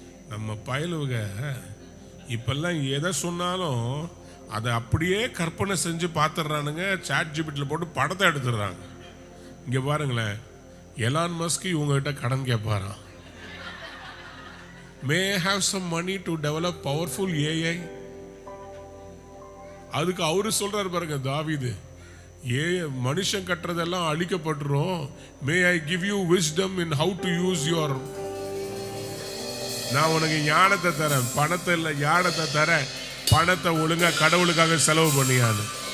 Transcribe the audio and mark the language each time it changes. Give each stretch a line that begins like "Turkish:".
Tamil: நம்ம பயலுக இப்பெல்லாம் எதை சொன்னாலும் அதை அப்படியே கற்பனை செஞ்சு பார்த்துடுறானுங்க. சாட் ஜிபிட்டில் போட்டு படத்தை எடுத்துடுறாங்க. இங்கே பாருங்களேன், எலான் மஸ்க் இவங்ககிட்ட கடன் கேட்பாராம்.
English: may have some money to develop powerful AI.
Tamil: அதுக்கு அவரு சொல்றாரு பாருங்க தாவீது, மனுஷன் கட்டுறதெல்லாம் அழிக்கப்பட்டுரும்.
English: may I give you wisdom in how to use your,
Tamil: நான் உனக்கு ஞானத்தை தரேன், பணத்தை இல்லை ஞானத்தை தரேன், பணத்தை ஒழுங்கா கடவுளுக்காக செலவு பண்ணியான்னு.